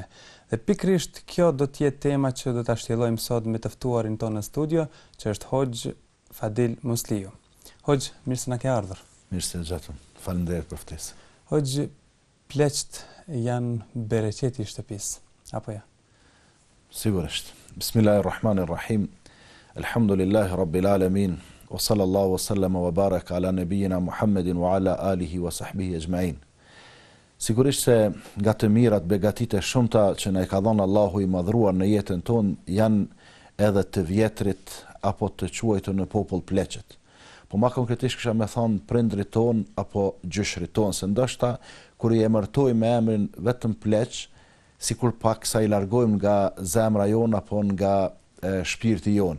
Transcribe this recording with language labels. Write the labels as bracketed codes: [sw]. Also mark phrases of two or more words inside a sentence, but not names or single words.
[sq] Dhe pikrisht kjo do të jetë tema që do ta shtjellojmë sot me të ftuarin tonë në studio, që është Hoxh Fadil Musliu. Hoxh, mirë se na ke ardhur. Mirë se gjatëm. Faleminderit për ftesë. Hoxh, pleqt janë bereqeti i shtëpisë, apo ja? Sigurisht. [ar] بسم الله الرحمن الرحيم. الحمد لله رب العالمين. وصلى الله وسلم وبارك على نبينا محمد وعلى آله وصحبه أجمعين. [sq] Sigurisht se nga të mirat, begatitë e shumta që na i ka dhënë Allahu i madhruar në jetën tonë janë edhe të vjetrit apo të quajtur në popull pleqet. Po ma konkretisht kisha me thonë prindrit ton apo gjyshrit ton, se ndoshta kur i emërtojmë me emrin vetëm pleq, sikur pak sa i largojmë nga zemra jon apo nga shpirti jon.